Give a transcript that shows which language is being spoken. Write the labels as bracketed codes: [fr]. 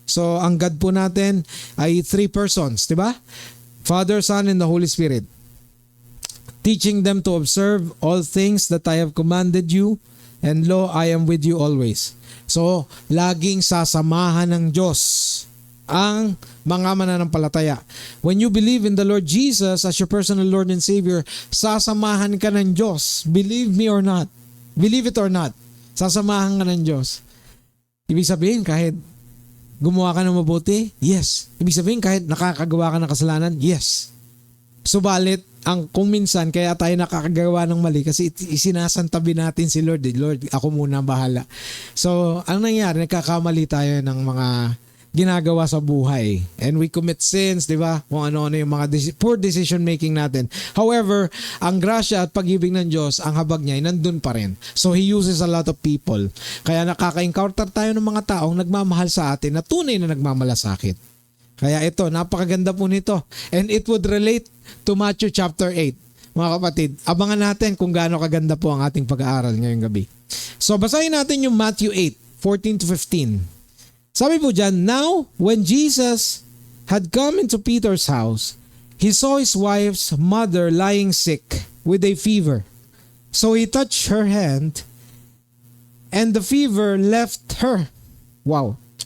[tl] So ang God po natin ay 3 persons, diba? [en] Father, Son, and the Holy Spirit. Teaching them to observe all things that I have commanded you, and lo, I am with you always. [tl] So, laging sasamahan ng Diyos ang mga mananampalataya. [en] When you believe in the Lord Jesus as your personal Lord and Savior, [tl] sasamahan ka ng Diyos. [en] Believe me or not. Believe it or not. [tl] Sasamahan ka ng Diyos. Ibig sabihin, kahit gumawa ka ng mabuti? Yes. Ibig sabihin, kahit nakakagawa ka ng kasalanan? Yes. Subalit, kung minsan, kaya tayo nakakagawa ng mali kasi isinasantabi natin si Lord. Lord, ako muna bahala. So, ang nangyari, nagkakamali tayo ng mga ginagawa sa buhay. [en] And we commit sins, [tl] di ba? Kung ano-ano yung mga poor decision making natin. However, ang grasya at pag-ibig ng Diyos, ang habag niya ay nandun pa rin. [en] So He uses a lot of people. [tl] Kaya nakaka-encounter tayo ng mga taong nagmamahal sa atin na tunay na nagmamalasakit. Kaya ito, napakaganda po nito. [en] And it would relate to Matthew chapter 8. [tl] Mga kapatid, abangan natin kung gaano kaganda po ang ating pag-aaral ngayong gabi. So basahin natin yung Matthew 8, 14 to 15. Sabi po dyan, [en] now when Jesus had come into Peter's house, he saw his wife's mother lying sick with a fever. So he touched her hand, and the fever left her. Wow.